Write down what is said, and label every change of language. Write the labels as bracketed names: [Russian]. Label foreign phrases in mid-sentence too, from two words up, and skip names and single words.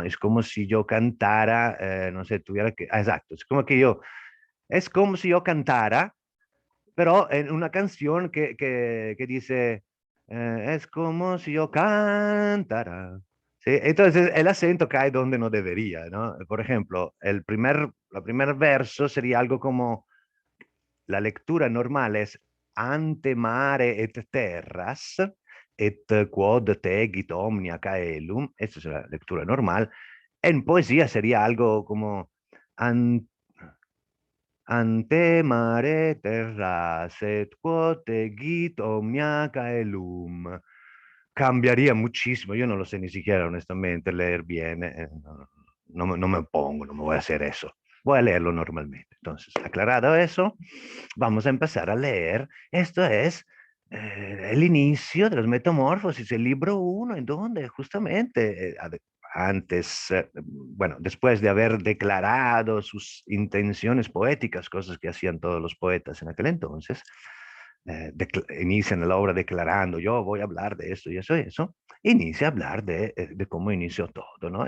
[Spanish] Es como si yo cantara, no sé, tuviera que, exacto, es como si yo cantara, pero en una canción que dice, es como si yo cantara. ¿Sí? Entonces el acento cae donde no debería, ¿no? Por ejemplo, el primer verso sería algo como, la lectura normal es [Latin] ante mare et terras, et quod tegit omnia caelum. [Spanish] Esta es la lectura normal. En poesía sería algo como [Latin] an- ante mare terras, et quod tegit omnia caelum. [Spanish] Cambiaría muchísimo. Yo no lo sé ni siquiera, honestamente, leer bien. No me pongo, no me voy a hacer eso. Voy a leerlo normalmente. Entonces, aclarado eso, vamos a empezar a leer. Esto es el inicio de los Metamorfosis, el libro uno, en donde justamente antes, bueno, después de haber declarado sus intenciones poéticas, cosas que hacían todos los poetas en aquel entonces, inician la obra declarando, yo voy a hablar de esto y eso, inicia a hablar de cómo inició todo, ¿no?